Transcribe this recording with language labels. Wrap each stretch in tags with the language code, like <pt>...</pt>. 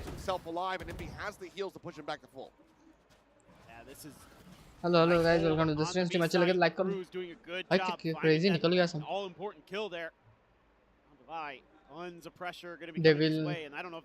<en>Himself alive, and Envy has the heals to push him back to full. Yeah, this is. Hello guys, welcome to this stream.</en> <hi>Stream अच्छे लगे like करो. भाई क्या crazy निकल गया सब.</hi> <en>All important kill there. Devi, tons of pressure going to be Devil coming his way, and I don't know if</en>